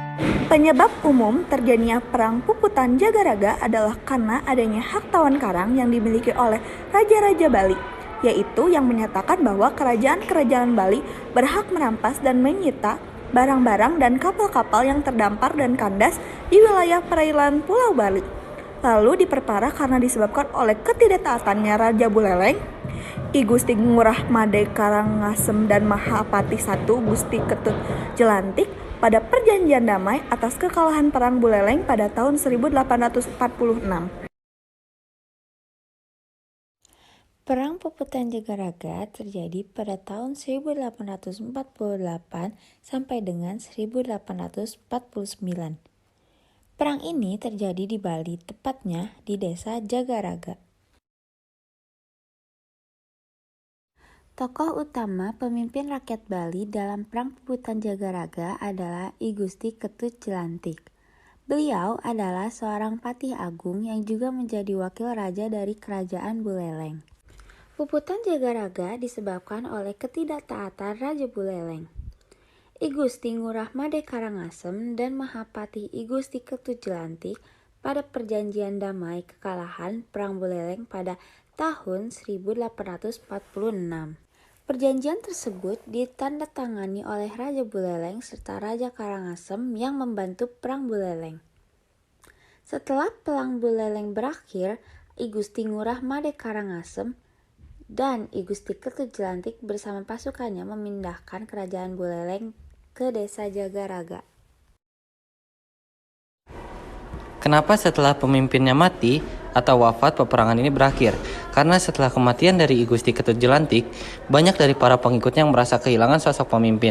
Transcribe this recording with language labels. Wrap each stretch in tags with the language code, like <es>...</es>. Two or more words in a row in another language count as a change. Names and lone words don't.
<id>Penyebab umum terjadinya Perang Puputan Jagaraga adalah karena adanya hak tawan karang yang dimiliki oleh Raja-Raja Bali, yaitu yang menyatakan bahwa kerajaan-kerajaan Bali berhak merampas dan menyita barang-barang dan kapal-kapal yang terdampar dan kandas di wilayah perairan Pulau Bali. Lalu diperparah karena disebabkan oleh ketidaktaatannya Raja Buleleng, I Gusti Ngurah Made Karangasem dan Mahapati I Gusti Ketut Jelantik pada perjanjian damai atas kekalahan Perang Buleleng pada tahun 1846. Perang Puputan Jagaraga terjadi pada tahun 1848 sampai dengan 1849. Perang ini terjadi di Bali, tepatnya di desa Jagaraga. Tokoh utama pemimpin rakyat Bali dalam Perang Puputan Jagaraga adalah I Gusti Ketut Jelantik. Beliau adalah seorang patih agung yang juga menjadi wakil raja dari Kerajaan Buleleng. Puputan Jagaraga disebabkan oleh ketidaktaatan Raja Buleleng. I Gusti Ngurah Made Karangasem dan Mahapati I Gusti Ketut Jelantik pada perjanjian damai kekalahan Perang Buleleng pada tahun 1846. Perjanjian tersebut ditandatangani oleh Raja Buleleng serta Raja Karangasem yang membantu Perang Buleleng. Setelah Perang Buleleng berakhir, I Gusti Ngurah Made Karangasem dan I Gusti Ketut Jelantik bersama pasukannya memindahkan kerajaan Buleleng ke desa Jagaraga. Kenapa setelah pemimpinnya mati atau wafat peperangan ini berakhir? Karena setelah kematian dari I Gusti Ketut Jelantik, banyak dari para pengikutnya yang merasa kehilangan sosok pemimpin.</id>